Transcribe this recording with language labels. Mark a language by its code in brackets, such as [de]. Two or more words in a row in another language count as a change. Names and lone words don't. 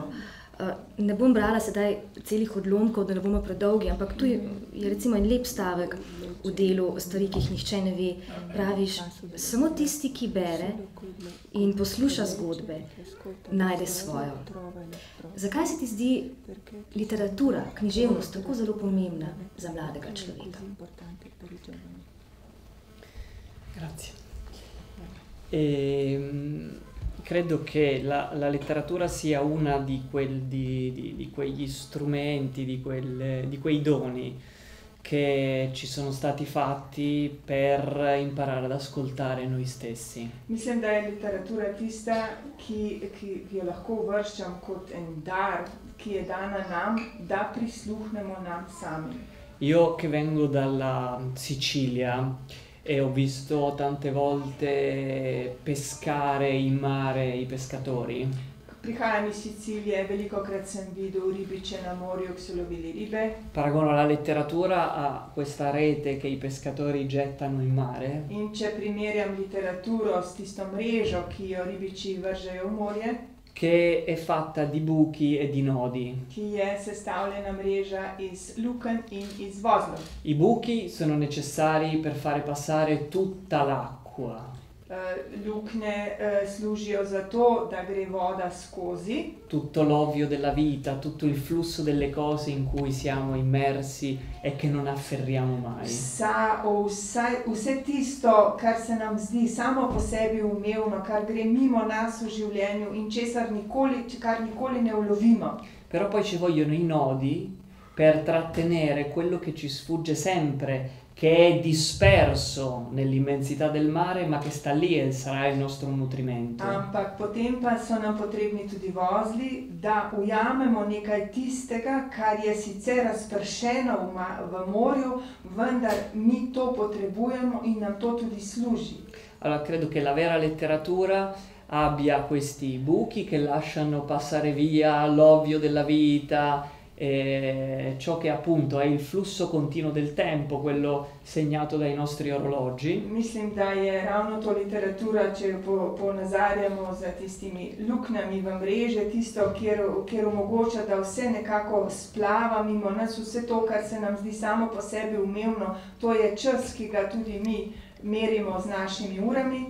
[sl] Ne bom brala sedaj celih odlomkov, da ne bomo predolgi, ampak tu je recimo en lep stavek v delu Stvari, ki jih nihče ne ve. Praviš, samo tisti, ki bere in posluša zgodbe, najde svojo. Zakaj se ti zdi literatura, književnost tako zelo pomembna za mladega človeka? [it] Grazie. Credo che la letteratura sia una di quegli strumenti, di quei doni che ci sono stati fatti per imparare ad ascoltare noi stessi. [sl] Mislim, da je literatura tista, ki jo lahko uvrščam kot en dar, ki je dana nam, da prisluhnemo nam sami. [it] Io che vengo dalla Sicilia e ho visto tante volte pescare in mare i pescatori. [sl] Prihajam iz Sicilije, velikokrat sem videl ribiče na morju, ki so lovili ribe. [it] Paragono la letteratura a questa rete che i pescatori gettano in mare. [sl] In če primerjam literaturo s tisto mrežo, ki jo ribiči vržejo v morje, [it] che è fatta di buchi e di nodi. [sl] Ki je sestavljena mreža iz lukenj in iz vozlov. [it] I buchi sono necessari per fare passare tutta l'acqua. [sl] Luknje služijo za to, da gre voda skozi. [it] Tutto l'ovvio della vita, tutto il flusso delle cose in cui siamo immersi e che non afferriamo mai. [sl] Vse tisto, kar se nam zdi samo po sebi umevno, kar gre mimo nas v življenju in kar nikoli ne ulovimo. [it] Però poi ci vogliono i nodi per trattenere quello che ci sfugge sempre, che è disperso nell'immensità del mare, ma che sta lì e sarà il nostro nutrimento. [sl] Ampak potem pa so nam potrebni tudi vozli, da ujamemo nekaj tistega, kar je sicer razpršeno v morju, vendar mi to potrebujemo in nam to tudi služi. [it] Allora credo che la vera letteratura abbia questi buchi che lasciano passare via l'ovvio della vita, ciò che appunto è il flusso continuo del tempo, quello segnato dai nostri orologi. [sl] Mislim, da je ravno to literatura, če jo ponazarjamo za tistimi luknjami v mreže, tisto, kjer omogoča, da vse nekako splava mimo nas, vse to, kar se nam zdi samo po sebi umevno, to je čas, ki ga tudi mi merimo z našimi urami.